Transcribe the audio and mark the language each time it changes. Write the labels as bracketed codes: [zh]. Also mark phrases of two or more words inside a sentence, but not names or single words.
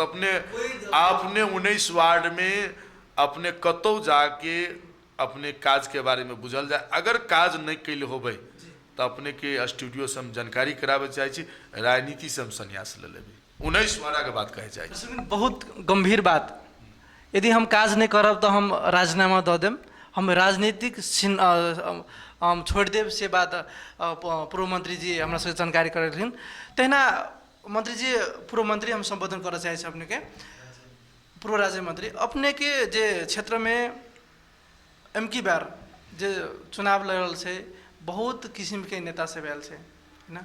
[mai] अपने आपने 19 वार्ड में अपने कतौ जाके अपने काज के बारे में बुझल जाए। अगर काज नहीं कैले होबे तो अपने के स्टूडियो से हम जानकारी करावे चाहे छी, राजनीति से हम संन्यास ले लेबे। 19 वार्ड के बात कहे चाहे बहुत गंभीर बात। यदि हम काज नहीं करब तो हम राजीनामा दऽ देम, हम राजनीतिक हम छोड़ देव से बात पूर्व मंत्री जी हमरा सबके जानकारी करेलखिन। तहिना मंत्री जी, पूर्व मंत्री हम संबोधन करऽ चाहे छी अपने के, पूर्व राज्य मंत्री अपने के जे क्षेत्र में एमकी बार जे चुनाव लड़ल छै, बहुत किस्म के नेता सब आयल छै ना।